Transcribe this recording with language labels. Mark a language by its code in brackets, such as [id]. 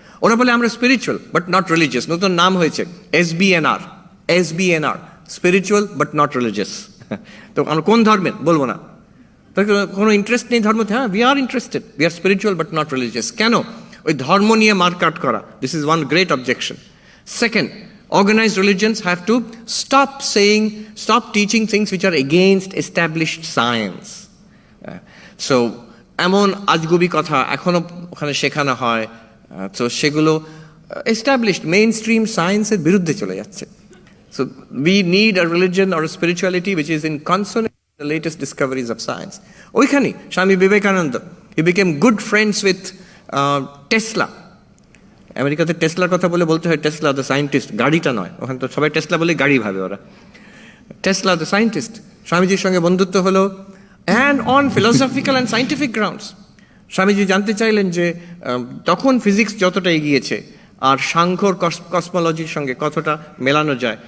[bn] ওরা বলে আমরা [en] Spiritual but not religious. [bn] নতুন নাম হয়েছে SBNR, spiritual but not religious. তো আমরা কোন ধর্মের বলবো না, কোনো ইন্টারেস্ট নেই ধর্মতে. [en] হ্যাঁ, we are interested, we are spiritual but not religious. [bn] কেন? ওই ধর্ম নিয়ে মার্কআউট করা. [en] This is one great objection. Second, organized religions have to stop teaching things which are against established science. [bn] So এমন আজগুবি কথা এখনো ওখানে শেখানো হয়, তো সেগুলো [en] established mainstream [bn] সায়েন্সের বিরুদ্ধে চলে যাচ্ছে. [en] So we need a religion or a spirituality which is in consonance with the latest discoveries of science. ওইখানে Swami Vivekananda, he became good friends with Tesla. [bn] আমেরিকাতে টেসলার কথা বলতে হয় টেসলা দ্য সায়েন্টিস্ট, গাড়িটা নয়. ওখানে তো সবাই টেসলা বলে গাড়ি ভাবে ওরা. [en] Tesla the scientist, [bn] স্বামীজির সঙ্গে বন্ধুত্ব হলো, [en] And on philosophical and scientific grounds. [bn] Swamiji জানতে চাইলেন যে তখন ফিজিক্স যতটা এগিয়েছে আর সাংখ্যর কসমোলজির সঙ্গে কতটা মেলানো যায়.